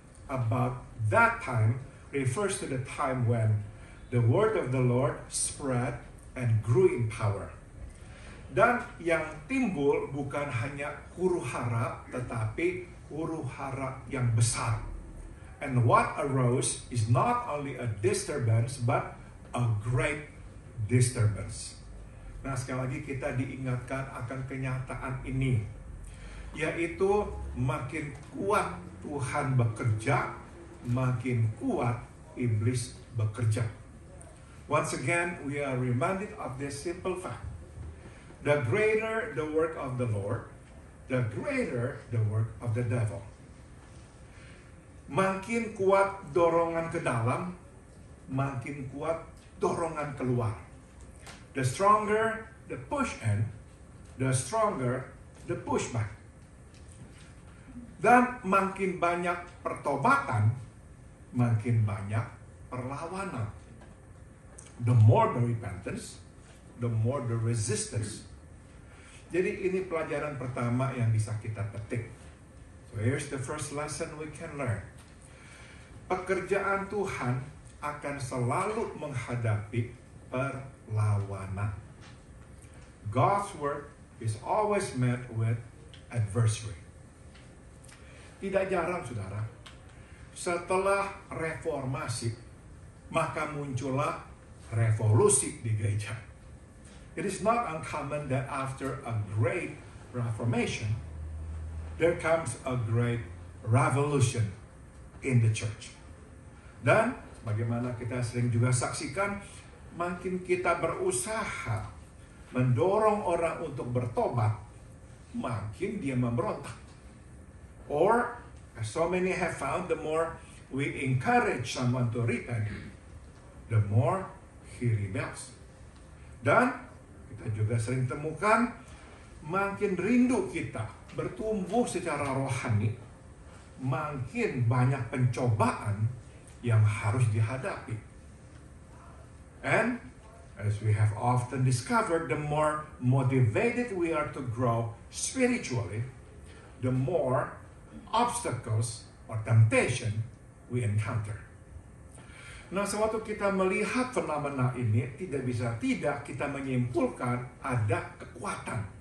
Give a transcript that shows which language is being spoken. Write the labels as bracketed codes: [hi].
[en] About that time refers to the time when the word of the Lord spread and grew in power. [id] Dan yang timbul bukan hanya huru-hara, tetapi huru-hara yang besar. [en] And what arose is not only a disturbance, but a great disturbance. [id] Nah, sekali lagi kita diingatkan akan kenyataan ini, yaitu makin kuat Tuhan bekerja, makin kuat iblis bekerja. [en] Once again, we are reminded of this simple fact. The greater the work of the Lord, the greater the work of the devil. [id] Makin kuat dorongan ke dalam, makin kuat dorongan keluar. [en] The stronger the push in, the stronger the push back. [id] Dan makin banyak pertobatan, makin banyak perlawanan. [en] The more the repentance, the more the resistance. [id] Jadi ini pelajaran pertama yang bisa kita petik. [en] So here's the first lesson we can learn. [id] Pekerjaan Tuhan akan selalu menghadapi perlawanan. [en] God's work is always met with adversary. [id] Tidak jarang, saudara, setelah reformasi, maka muncullah revolusi di gereja. [en] It is not uncommon that after a great reformation, there comes a great revolution in the church. [id] Dan bagaimana kita sering juga saksikan, makin kita berusaha mendorong orang untuk bertobat, makin dia memberontak. [en] Or, as so many have found, the more we encourage someone to repent, the more he rebels. [id] Dan kita juga sering temukan, makin rindu kita bertumbuh secara rohani, makin banyak pencobaan yang harus dihadapi. [en] And as we have often discovered, the more motivated we are to grow spiritually, the more obstacles or temptation we encounter. [id] Nah, sewaktu kita melihat fenomena ini, tidak bisa tidak kita menyimpulkan ada kekuatan.